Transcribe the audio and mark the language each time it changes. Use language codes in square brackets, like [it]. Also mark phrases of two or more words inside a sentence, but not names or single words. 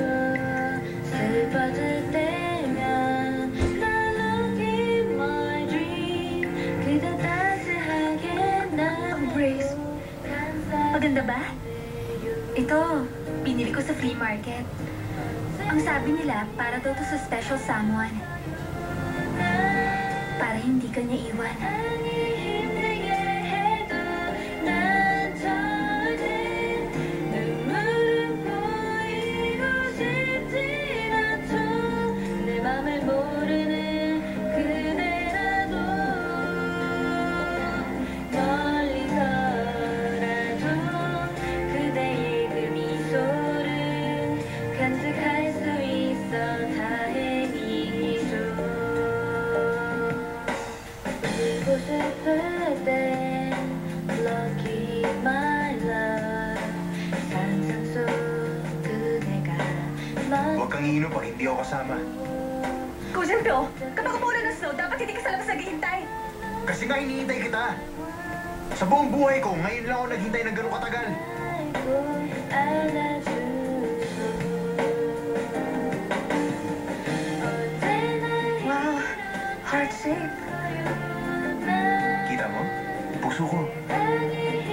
[ko] 슬퍼질 때면 난 [en] Lucky my dream [ko] 그대 따스하게 날 [tl] Grace, maganda ba? Ito, binili ko sa flea market. Ang sabi nila, para daw to sa [en] special someone. [tl] Para hindi ka niya iwan. [ko] 힘들게 해도 난 절대 눈물은 보이고 싶진 않죠 내 맘을 모르는 그대라도 멀리서라도 그대의 그 미소를 간직할 수 있어 다행이죠 울고 싶을 땐 [en] Lucky my love [ko] 상상 속 그대가 [tl] Huwag kang iinom pag hindi ako kasama. Junpyo, kapag umulan ng snow, dapat hindi ka sa labas naghihintay. Kasi nga hinihintay kita. Sa buong buhay ko, ngayon lang ako naghintay ng gano'ng katagal. [ko] 알고 안아주소 언제나 [en] Wow, heart shape. [tl] Kita mo? Puso ko. [ko] 아니